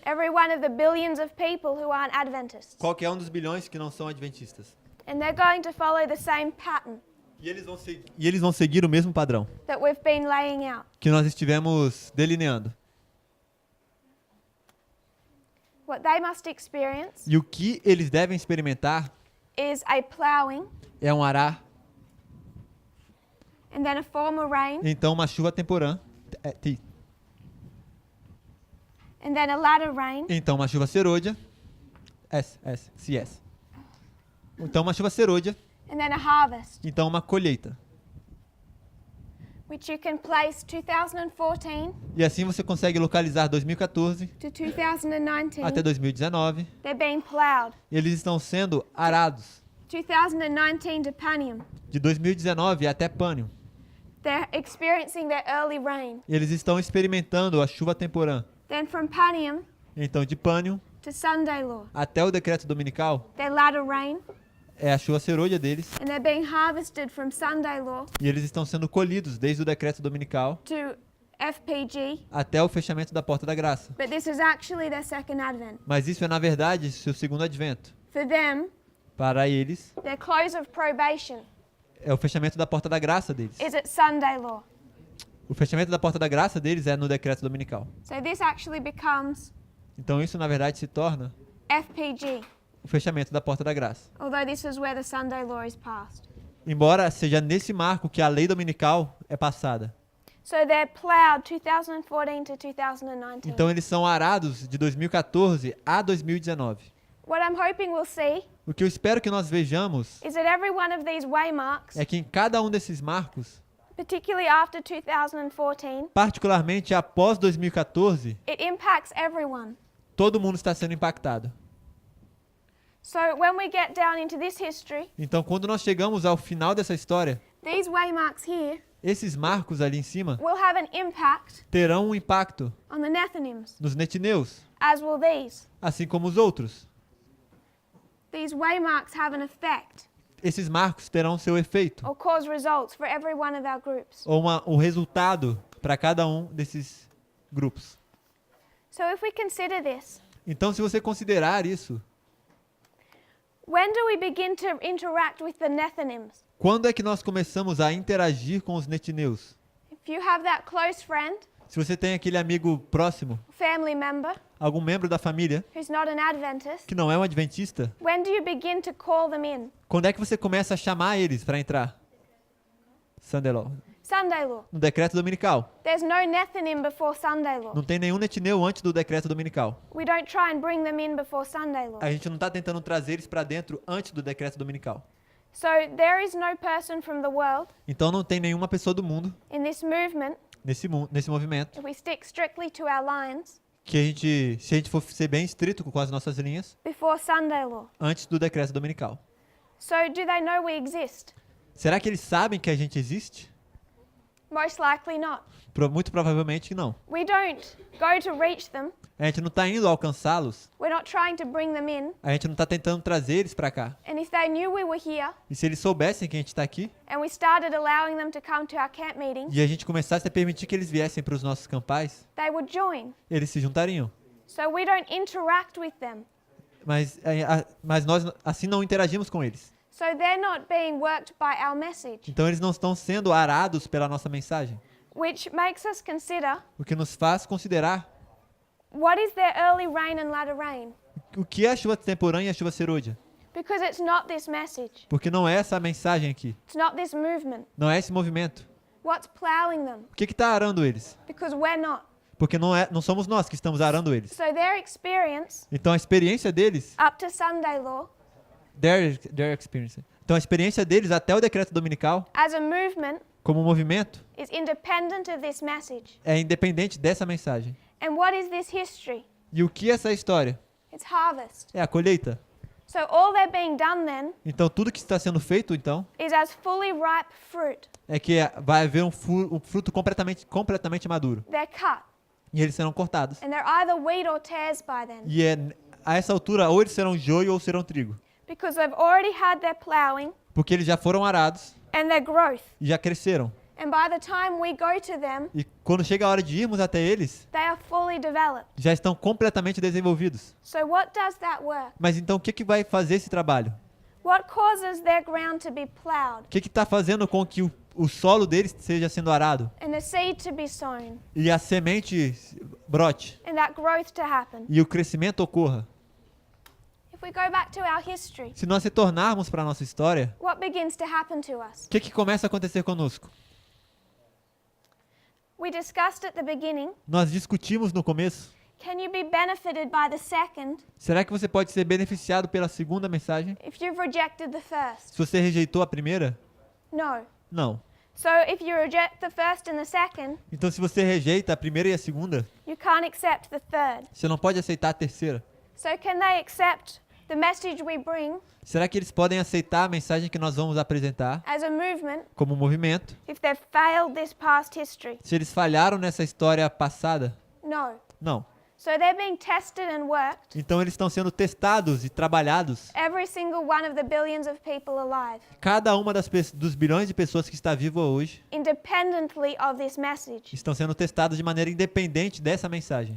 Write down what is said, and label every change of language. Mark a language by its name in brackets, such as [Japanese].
[English] every one of the billions of people who aren't Adventists. [Portuguese] qualquer um dos bilhões que não são adventistas. [English] And they're going to follow the same pattern [Portuguese] E eles vão seguir o mesmo padrão [English] that we've been laying out. [Portuguese] que nós estivemos delineando. [English] What they must experience [Portuguese] E o que eles devem experimentar [English] is a plowing [Portuguese] é um arar, [English] and then a former rain [Portuguese] então uma chuva temporã, [English] and then a latter rain [Portuguese] então uma chuva serôdia, CS. Então uma chuva serôdia, [English] and then a harvest, [Portuguese] então uma colheita. [English] which you can place 2014 [Portuguese] E assim você consegue localizar 2014 [English] to 2019. [Portuguese] até 2019. [English] They're being plowed. [Portuguese] Eles estão sendo arados [English] 2019 to Panium. [Portuguese] de 2019 até Pânio. [English] They're experiencing their early rain. [Portuguese] Eles estão experimentando a chuva temporã. [English] Then from Panium [Portuguese] Então de Pânio [English] to Sunday Law, [Portuguese] até o decreto dominical [English] their latter rain, [Portuguese] é a chuva serôdia deles. [English] and they're being harvested from Sunday Law [Portuguese] E eles estão sendo colhidos desde o decreto dominical [English] to FPG. [Portuguese] até o fechamento da porta da graça. [English] But this is actually their second advent. [Portuguese] Mas isso é, na verdade, seu segundo advento. [English] For them, [Portuguese] Para eles, [English] their close of probation [Portuguese] é o fechamento da porta da graça deles. [English] is at Sunday Law. [Portuguese] O fechamento da porta da graça deles é no decreto dominical. [English] So this actually becomes [Portuguese] Então isso, na verdade, se torna [English] FPG, [Portuguese] o fechamento da porta da graça. [English] although this is where the Sunday Law is passed. [Portuguese] Embora seja nesse marco que a lei dominical é passada. [English] So they're plowed 2014 to 2019. [Portuguese] Então eles são arados de 2014 a 2019. [English] What I'm hoping we'll see [Portuguese] O que eu espero que nós vejamos [English] is that every one of these waymarks, [Portuguese] é que em cada um desses marcos, [English] particularly after 2014, [Portuguese] particularmente após 2014, [English] it impacts everyone. [Portuguese] todo mundo está sendo impactado. [English] So when we get down into this history, [Portuguese] Então, quando nós chegamos ao final dessa história, [English] these waymarks here [Portuguese] esses marcos ali em cima [English] will have an impact [Portuguese] terão um impacto [English] on the Nethinims, [Portuguese] nos netineus, [English] as will these. [Portuguese] assim como os outros. [English] These waymarks have an effect [Portuguese] Esses marcos terão seu efeito, [English] or cause results for every one of our groups. [Portuguese] ou um resultado para cada um desses grupos. [English] So if we consider this, [Portuguese] Então, se você considerar isso, [English] when do we begin to interact with the Nethinims? [Portuguese] quando é que nós começamos a interagir com os netineus? [English] If you have that close friend, [Portuguese] Se você tem aquele amigo próximo, [English] family member, [Portuguese] algum membro da família [English] who's not an Adventist, [Portuguese] que não é um adventista, [English] when do you begin to call them in? [Portuguese] quando é que você começa a chamar eles para entrar? [English] Sunday Law. Sunday law. [Portuguese] No decreto dominical. [English] There's no Nethinim before Sunday law. [Portuguese] Não tem nenhum netineu antes do decreto dominical. [English] We don't try and bring them in before Sunday law. [Portuguese] A gente não está tentando trazer eles para dentro antes do decreto dominical. [English] So there is no person from the world [Portuguese] Então não tem nenhuma pessoa do mundo [English] in this movement, [Portuguese] nesse movimento [English] if we stick strictly to our lines, [Portuguese] que a gente, se a gente for ser bem estrito com as nossas linhas, [English] before Sunday law. [Portuguese] antes do decreto dominical. [English] So do they know we exist? [Portuguese] Será que eles sabem que a gente existe? [English] Most likely not. [Portuguese] Muito provavelmente não. [English] We don't go to reach them. [Portuguese] A gente não está indo alcançá-los. [English] We're not trying to bring them in. [Portuguese] A gente não está tentando trazer eles para cá. [English] And if they knew we were here [Portuguese] E se eles soubessem que a gente está aqui [English] and we started allowing them to come to our camp meetings, [Portuguese] e a gente começasse a permitir que eles viessem para os nossos campais, [English] they would join. [Portuguese] eles se juntariam. [English] So we don't interact with them. [Portuguese] Mas nós assim não interagimos com eles. [English] So they're not being worked by our message, [Portuguese] Então eles não estão sendo arados pela nossa mensagem. [English] which makes us consider [Portuguese] O que nos faz considerar [English] what is their early rain and latter rain? [Portuguese] o que é a chuva temporânea e a chuva serôdia. [English] Because it's not this message. [Portuguese] Porque não é essa a mensagem aqui. [English] It's not this movement. [Portuguese] Não é esse movimento. [English] What's plowing them? [Portuguese] O que está arando eles? [English] Because we're not. [Portuguese] Porque não somos nós que estamos arando eles. [English] So their experience [Portuguese] Então a experiência deles, [English] up to Sunday law their experience. [Portuguese] Então a experiência deles até o decreto dominical, [English] as a movement [Portuguese] como movimento, [English] is independent of this message. [Portuguese] é independente dessa mensagem. [English] And what is this history? [Portuguese] E o que é essa história? [English] It's harvest. [Portuguese] É a colheita. [English] So all they're being done then [Portuguese] Então tudo que está sendo feito então [English] is as fully ripe fruit. [Portuguese] é que vai haver um fruto completamente maduro. [English] They're cut. [Portuguese] E eles serão cortados. [English] And they're either wheat or tares by then. [Portuguese] E a essa altura ou eles serão joio ou serão trigo. [English] Because they've already had their plowing [Portuguese] Porque eles já foram arados [English] and their growth. [Portuguese] e já cresceram. [English] And by the time we go to them, [Portuguese] E quando chega a hora de irmos até eles, [English] they are fully developed. [Portuguese] já estão completamente desenvolvidos. [English] So what does that work? [Portuguese] Mas então o que vai fazer esse trabalho? [English] What causes their ground to be plowed [Portuguese] O que está fazendo com que o solo deles esteja sendo arado [English] and the seed to be sown [Portuguese] e a semente brote [English] and that growth to happen? [Portuguese] e o crescimento ocorra? [English] If we go back to our history, [Portuguese] Se nós retornarmos para a nossa história, [English] what begins to happen to us? [Portuguese] o que começa a acontecer conosco? [English] We discussed at the beginning, [Portuguese] Nós discutimos no começo. [English] can you be benefited by the second [Portuguese] Será que você pode ser beneficiado pela segunda mensagem? [English] if you've rejected the first? [Portuguese] Se você rejeitou a primeira? [English] No. [Portuguese] Não. [English] So if you reject the first and the second, [Portuguese] Então se você rejeita a primeira e a segunda, [English] you can't accept the third. [Portuguese] você não pode aceitar a terceira. [English] So can they accept the message we bring [Portuguese] Será que eles podem aceitar a mensagem que nós vamos apresentar [English] as a movement [Portuguese] como movimento? [English] if they've failed this past history? [Portuguese] Se eles falharam nessa história passada? [English] No. [Portuguese] Não. [English] So they're being tested and worked, [Portuguese] Então eles estão sendo testados e trabalhados. [English] every single one of the billions of people alive, [Portuguese] Cada uma dos bilhões de pessoas que está viva hoje [English] independently of this message. [Portuguese] estão sendo testados de maneira independente dessa mensagem.